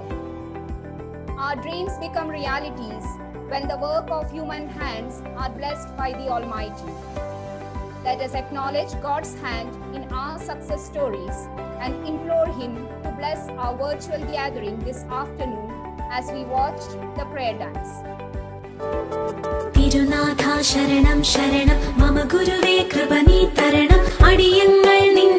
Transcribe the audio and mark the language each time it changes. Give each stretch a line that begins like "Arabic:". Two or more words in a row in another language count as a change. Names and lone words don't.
English: Our dreams become realities when the work of human hands are blessed by the Almighty. Let us acknowledge God's hand in our success stories and implore Him to bless our virtual gathering this afternoon as we watched the prayer dance.
Sanskrit: Tirunatha Sharanam Sharanam Mama Guruve Kripani Taranam
Tamil: Adiyangal Nin